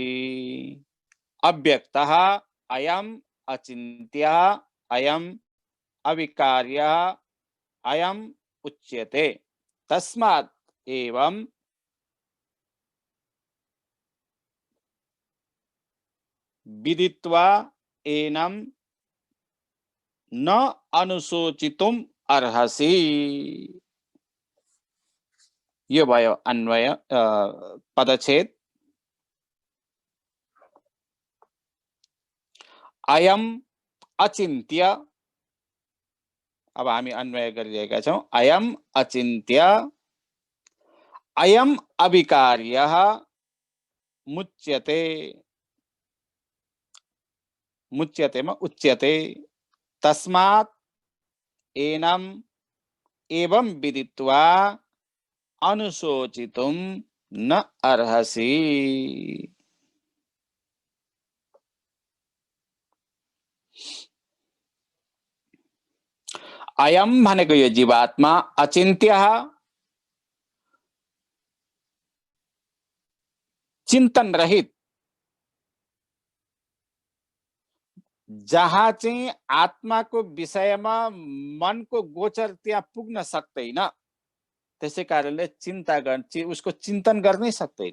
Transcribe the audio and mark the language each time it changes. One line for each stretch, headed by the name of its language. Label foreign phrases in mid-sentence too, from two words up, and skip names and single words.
Sanskrit: अव्यक्तः अयम्, अचिन्त्यः अयम्, अविकार्यः अयम् उच्यते, तस्मात् एवं विदित्वा एनं न अनुशोचितुम अर्हसि।
Nepali: यो भयो अन्वय पदच्छेद।
Sanskrit: अयम अचिन्त्य,
Nepali: अब हामी अन्वय गरिरहेका छौं।
Sanskrit: अयम अचिन्त्य, अयम अविकार्यः मुच्यते, मुच्यतेमा उच्यते, तस्मात् एनम एवं विदित्वा अनुशोचितुम न अर्हसि।
Nepali: अयम भनेको यो जीवात्मा, अचिन्त्यः चिन्तन रहित, जहाँ चाहिँ आत्माको विषयमा मनको गोचर त्यहाँ पुग्न सक्दैन, त्यसै कारणले चिन्ता गर्न, उसको चिन्तन गर्नै सक्दैन।